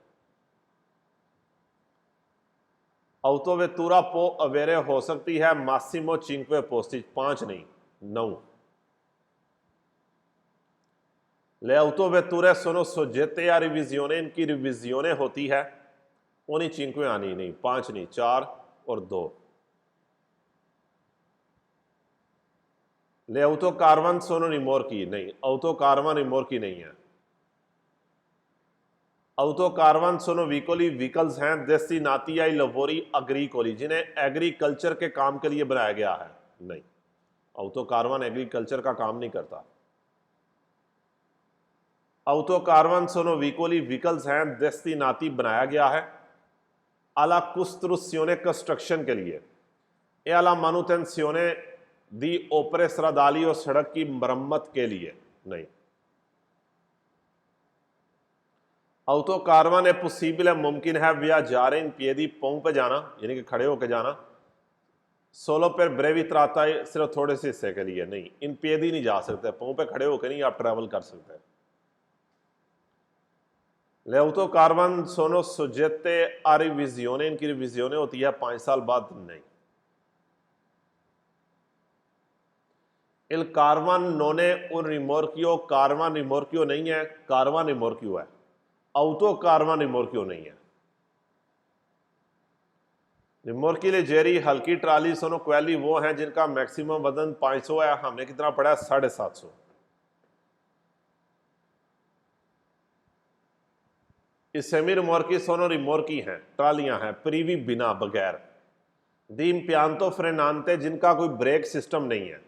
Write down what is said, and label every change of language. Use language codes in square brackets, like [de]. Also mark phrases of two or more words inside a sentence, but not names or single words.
[it] autovettura può avere [hi] हो सकती है [it] massimo cinque posti, 5 नहीं 9। le autovetture sono soggette a revisione, [hi] इनकी रिविजियोने होती है [it] ogni 5 anni [hi] नहीं, 5 नहीं, 4 और 2। [it] Le autocarvan sono rimorchi नहीं, autocarvan rimorchi [hi] नहीं है। [it] autocarvan sono veicoli, [hi] व्हीकल्स हैं [it] destinati ai lavori agricoli, [hi] जिन्हें एग्रीकल्चर के काम के लिए बनाया गया है। नहीं, autocarvan एग्रीकल्चर का काम नहीं करता। [it] autocarvan sono veicoli, [hi] व्हीकल्स हैं destinati बनाया गया है [it] alla costruzione [hi] कंस्ट्रक्शन के लिए, [it] e alla manutenzione di opere stradali [hi] और सड़क की मरम्मत के लिए नहीं। [it] autocarvan è possibile, [hi] मुमकिन है [it] viaggiare in piedi, [hi] पांव पे जाना यानी कि खड़े होकर जाना, [it] solo per brevi tratti, [hi] सिर्फ थोड़े से हिस्से के लिए नहीं, [it] in piedi [hi] नहीं जा सकते, पांव पे खड़े होकर नहीं आप ट्रैवल कर सकते। [it] Le autocarvan sono soggette a revisione, [hi] इनकी रिविजियोने होती है 5 साल बाद नहीं। [it] Il carvan non è un rimorchio, carvan rimorchio [hi] नहीं है, [it] carvan rimorchio है, autocarvan rimorchio [hi] नहीं है। [it] rimorchi leggeri [hi] हल्की ट्राली [it] sono quelli [hi] वो हैं जिनका मैक्सिमम वजन 500 है, हमने कितना पढ़ा है 750। [it] i semirimorchi sono [hi] रिमोर्की हैं, ट्रालियां हैं, प्रीवी बिना बगैर, [it] di impianto frenante [hi] जिनका कोई [en] brake system [hi] नहीं है।